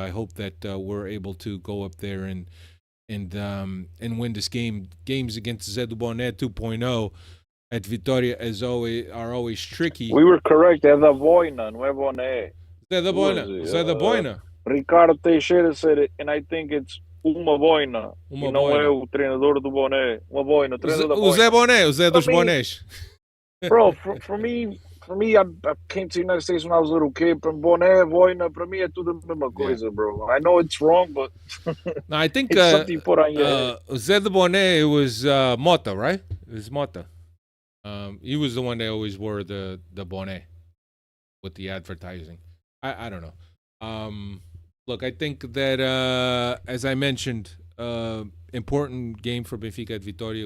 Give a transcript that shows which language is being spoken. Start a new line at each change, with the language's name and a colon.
English: I hope that we're able to go up there and win this game. Games against Zé do Boné 2.0 at Vitoria are always tricky. We were correct.
Portuguese: É da Boina, não é Boné. Zé da Boina.
English: Ricardo Teixeira said it, and I think it's
Portuguese: uma boina. Não é o treinador do boné. Uma boina. O treinador da boina. O Zé Boné, o Zé dos Bonés.
English: Bro, for me, I came to the United States when I was a little kid.
Portuguese: From boné, boina, para mim é tudo a mesma coisa, bro.
English: I know it's wrong, but no, I think it's something you put on your head. Zé do Boné, it was Mota, right? It was Mota. He was the one that always wore the boné. with the advertising. I don't know. Look, I think that as I mentioned, important game for Benfica at Vitoria.